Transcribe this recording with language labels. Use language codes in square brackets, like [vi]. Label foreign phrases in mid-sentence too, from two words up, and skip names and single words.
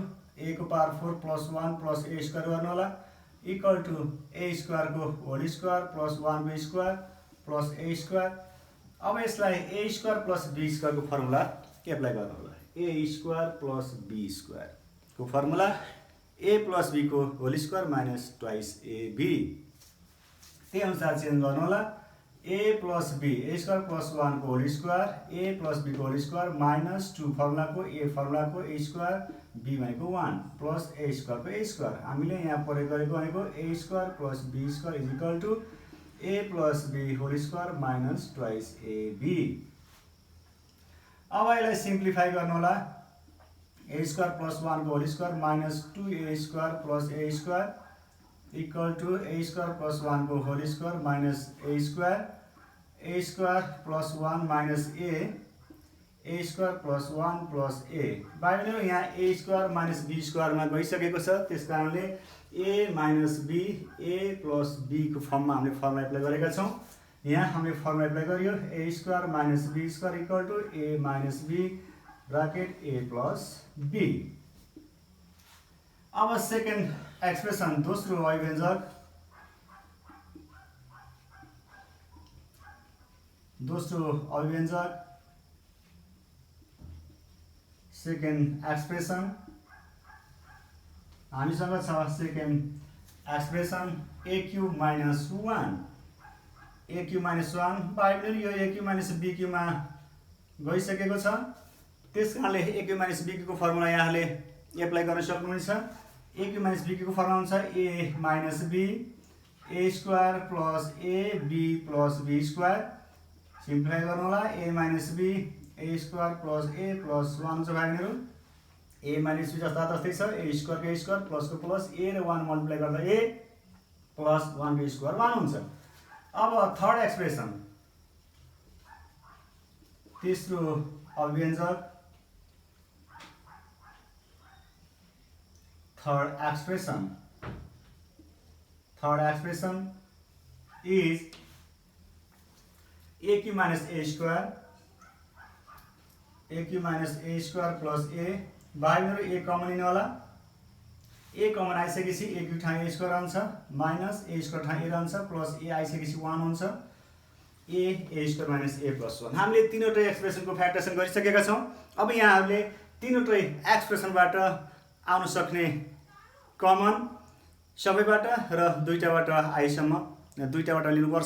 [ne] a⁴ + 1 + a² गर्नु होला [en] equal to [ne] a² को [en] whole square [ne] + 1 को स्क्वायर प्लस a²। अब यसलाई a² + b² को [en] formula apply [ne] गर्नु होला। a² + b² को फर्मुला a + b को [en] whole square [ne] - 2ab, त्यही अनुसार चेन्ज गर्नु होला। a + b a² + 1 को [en] whole square [ne] a + b को [en] whole square [ne] -2 फर्मुलाको a फर्मुलाको a² b भनेको 1 प्लस a² को a²। हामीले यहाँ प्रयोग गरेको भनेको a² + b² = a + b [en] whole square [ne] - 2ab। अब यसलाई सिम्प्लिफाई गर्नु होला। a² + 1 को [en] whole square [ne] -2a² + a² [en] equal to [ne] a² + 1 को [en] whole square - [ne] a², a² + 1 - a, a² + 1 + a। भाइ बहिनीहरू यहाँ a² - b² मा गइसकेको छ, त्यस कारणले a - b a + b को फर्ममा हामीले [en] formula apply [ne] गरेका छौँ। यहाँ हामीले [en] formula apply [ne] गरियो a² - b² [en] equal to [ne] a - b ब्राकेट a + b। अब [en] second expression [ne] दोस्रो अभिव्यञ्जक, [en] second expression [ne] हामीसँग छ। [en] second expression [ne] a³ - 1 a³ - 1 भाइ बहिनीहरू यो a³ - b³ मा गइसकेको छ, त्यस कारणले a³ - b³ को फर्मुला यहाँले एप्लाई गर्न सक्नुहुन्छ। a³ - b³ को फर्मुला हुन्छ a - b a² + ab + b²। सिम्प्लिफाई गर्नु होला a - b a² + a + 1 हुन्छ भाइ बहिनीहरू। a - b जस्ता जस्तै छ, a² को a² प्लस को प्लस a र 1 मल्टिप्लाई गर्दा a प्लस 1 को स्क्वायर 1 हुन्छ। अब [en] third expression [ne] तेस्रो अभिव्यञ्जक, [en] third expression is [ne] a³ - a² a³ - a² + a। भाइ बहिनीहरू a कमन लिनु होला, ए कमन आइसकेपछि [en] a cube [ne] ठाउँ [en] a square [ne] रहन्छ [en] minus a square [ne] ठाउँ ए रहन्छ [en] plus a [ne] आइसकेपछि 1 हुन्छ [en] a square minus a plus 1. [ne] हामीले तीनवटै एक्सप्रेसनको फ्याक्टरेसन गरिसकेका छौँ। अब यहाँहरूले तीनवटै एक्सप्रेसनबाट आउन सक्ने कमन सबैबाट र दुईटाबाट आइसम्म दुईटाबाट लिनुपर्छ।